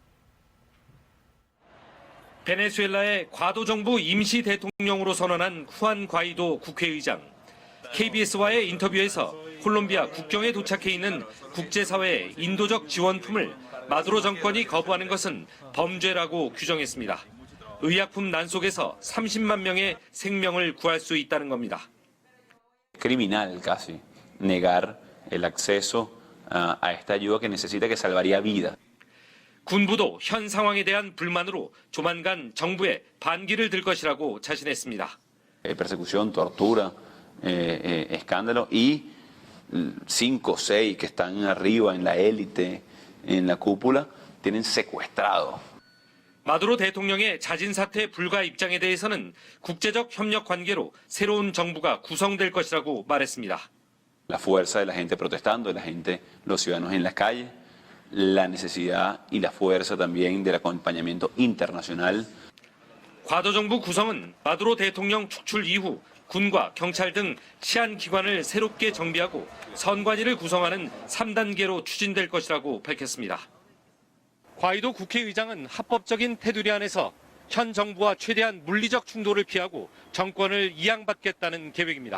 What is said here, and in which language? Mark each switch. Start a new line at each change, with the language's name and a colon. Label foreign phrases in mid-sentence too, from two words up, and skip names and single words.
Korean: 베네수엘라의 과도정부 임시 대통령으로 선언한 후안 과이도 국회의장. KBS와의 인터뷰에서 콜롬비아 국경에 도착해 있는 국제사회의 인도적 지원품을 마두로 정권이 거부하는 것은 범죄라고 규정했습니다. 의약품 난속에서 30만 명의 생명을 구할 수 있다는 겁니다.
Spanish: Criminal casi negar el acceso a esta ayuda que necesita que salvaría vida.
Korean: 군부도 현 상황에 대한 불만으로 조만간 정부에 반기를 들 것이라고 자신했습니다.
Spanish: Persecución, tortura, escándalo y 5 o 6 que están arriba en la élite, en la cúpula, tienen secuestrado.
Korean: 마두로 대통령의 자진 사퇴 불가 입장에 대해서는 국제적 협력 관계로 새로운 정부가 구성될 것이라고 말했습니다.
Spanish: La fuerza de la gente protestando, de la gente, los ciudadanos en las calles, la necesidad y la fuerza también del acompañamiento internacional.
Korean: 과도정부 구성은 마두로 대통령 축출 이후 군과 경찰 등 치안 기관을 새롭게 정비하고 선관위를 구성하는 3단계로 추진될 것이라고 밝혔습니다. 과이도 국회의장은 합법적인 테두리 안에서 현 정부와 최대한 물리적 충돌을 피하고 정권을 이양받겠다는 계획입니다.